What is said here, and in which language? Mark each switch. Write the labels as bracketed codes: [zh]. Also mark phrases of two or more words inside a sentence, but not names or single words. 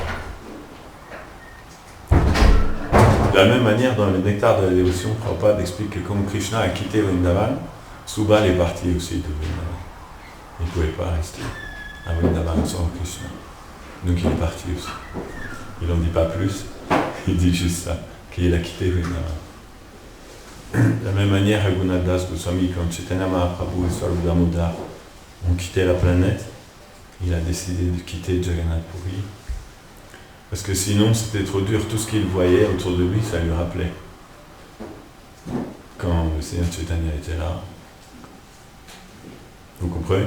[fr] De la même manière, dans le Nectar de la dévotion, Prabhupada explique que comme Krishna a quitté Vrindavan, Subal est parti aussi de Vrindavan. Il ne pouvait pas rester à Vrindavan sans Krishna. Donc il est parti aussi. Il n'en dit pas plus, il dit juste ça, qu'il a quitté Vrindavan. De la même manière, Raghunath Das Goswami, quand Chaitanya Mahaprabhu et Swarup Damodar ont quitté la planète, il a décidé de quitter Jagannath Puri. Parce que sinon, c'était trop dur. Tout ce qu'il voyait autour de lui, ça lui rappelait. Quand le Seigneur Chaitanya était là. Vous comprenez?